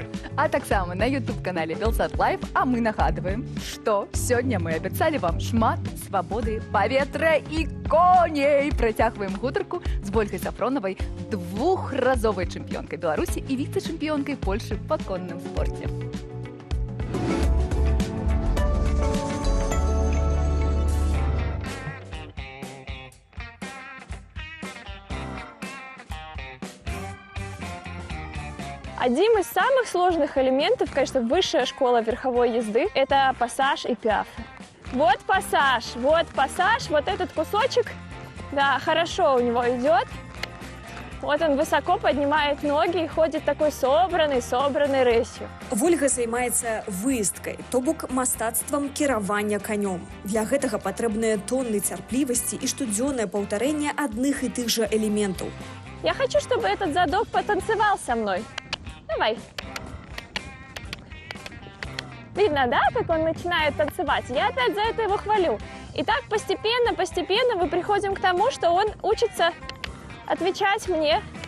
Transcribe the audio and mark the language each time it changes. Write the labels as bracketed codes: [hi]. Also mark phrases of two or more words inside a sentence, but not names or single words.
[be] А таксама на YouTube-канале Белсат Лайф, а мы нагадваем, што сёння мы абяцалі вам шмат свабоды, паветра і коней. Працягваем гутарку з Вольгай Сафронавай, двухразовай чэмпіёнкай Беларусі і віцэ-чэмпіёнкай Польшы па конным спорце. [ru] Одним из самых сложных элементов, конечно, высшая школа верховой езды – это пассаж и пиафы. Вот пассаж, вот этот кусочек, да, хорошо у него идет. Вот он высоко поднимает ноги и ходит такой собранный рысью. [be] Вольга займаецца выездкай, то бок мастацтвам кіравання канём. Для гэтага патрэбныя тонны цярплівасці і штодзённае паўтарэнне адных і тых жа элементаў. [ru] Я хочу, чтобы этот задок потанцевал со мной. Давай. Видно, да, как он начинает танцевать? Я опять за это его хвалю. И так постепенно мы приходим к тому, что он учится отвечать мне.